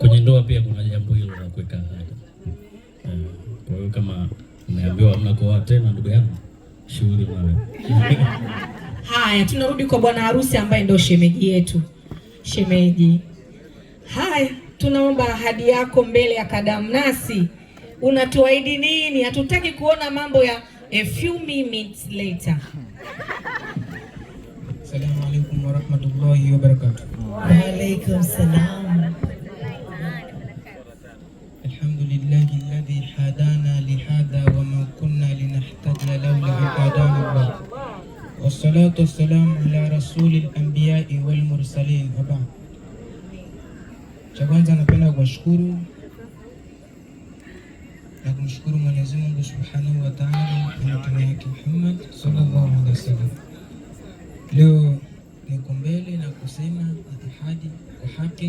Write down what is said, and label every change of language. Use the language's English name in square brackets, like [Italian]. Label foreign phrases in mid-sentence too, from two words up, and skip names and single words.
[Swahili] kwenye ndoa pia kuna jambo hilo la kuweka ahadi. Kwa hiyo kama umeambiwa hamna kuoa tena, ndugu yangu, shughuli nawe. Haya, tunarudi kwa bwana harusi ambaye ndio shemeji yetu. Shemeji, haya, tunaomba ahadi yako mbele ya Kadamnasi. Unatuahidi nini? Hatutaki kuona mambo ya [English] a few minutes later. [Arabic] السلام عليكم ورحمة الله وبركاته. وعليكم السلام. الحمد لله الذي هدانا لهذا وما كنا لنهتدي لولا أن هدانا الله. والصلاة والسلام على رسول الأنبياء والمرسلين وبعد. [Swahili] Cha kwanza napenda kuwashukuru na kumshukuru Mwenyezi Mungu [Arabic] سبحانه وتعالى [Swahili] na mtume wake Muhammad [Arabic] صلى الله عليه وسلم. [Swahili] Leo niko mbele na kusema ahadi kwa haki.